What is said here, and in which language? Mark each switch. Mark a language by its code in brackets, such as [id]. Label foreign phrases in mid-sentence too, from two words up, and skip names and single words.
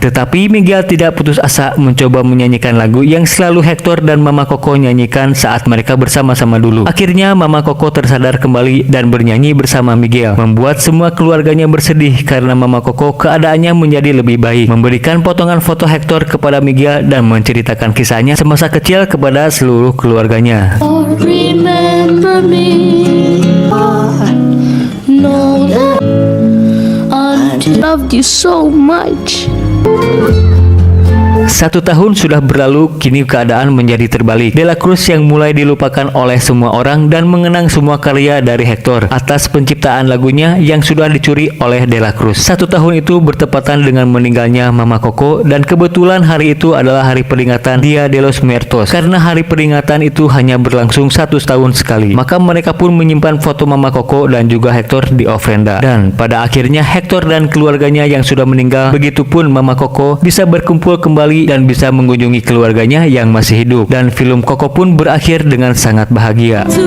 [id] Tetapi Miguel tidak putus asa mencoba menyanyikan lagu yang selalu Hector dan Mama Coco nyanyikan saat mereka bersama-sama dulu. Akhirnya Mama Coco tersadar kembali dan bernyanyi bersama Miguel, membuat semua keluarganya bersedih karena Mama Coco keadaannya menjadi lebih baik. Memberikan potongan foto Hector kepada Miguel dan menceritakan kisahnya semasa kecil kepada seluruh keluarganya. [en] Oh, remember me. I know that I loved you so much. [id] 1 tahun sudah berlalu, kini keadaan menjadi terbalik. De La Cruz yang mulai dilupakan oleh semua orang dan mengenang semua karya dari Hector atas penciptaan lagunya yang sudah dicuri oleh De La Cruz. 1 tahun itu bertepatan dengan meninggalnya Mama Coco dan kebetulan hari itu adalah hari peringatan Dia de los Muertos. Karena hari peringatan itu hanya berlangsung 1 tahun sekali, maka mereka pun menyimpan foto Mama Coco dan juga Hector di ofrenda. Dan pada akhirnya Hector dan keluarganya yang sudah meninggal, begitupun Mama Coco bisa berkumpul kembali dan bisa mengunjungi keluarganya yang masih hidup, dan film Coco pun berakhir dengan sangat bahagia.